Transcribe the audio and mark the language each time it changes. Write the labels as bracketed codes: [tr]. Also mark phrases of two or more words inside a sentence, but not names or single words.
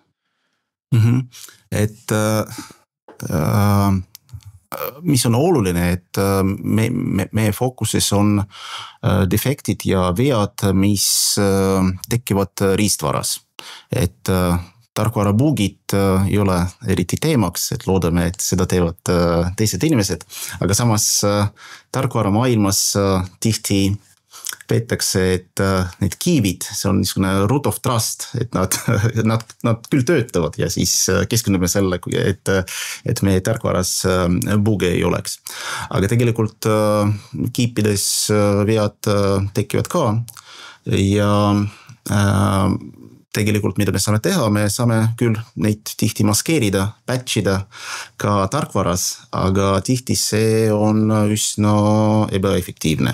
[et] Et mis on oluline, et meie fookuses on defektid ja vead, mis tekivad riistvaras. Et tarkvarabugid ei ole eriti teemaks, et loodame, et seda teevad teised inimesed, aga samas tarkvara maailmas tihti peetakse, et need kiibid, see on niisugune [en] root of trust, [et] et nad küll töötavad ja siis keskendume selle, et meie tarkvaras buge ei oleks. Aga tegelikult kiipides vead tekivad ka ja tegelikult mida me saame teha, me saame küll neid tihti maskeerida, patchida ka tarkvaras, aga tihti see on üsna ebaefektiivne.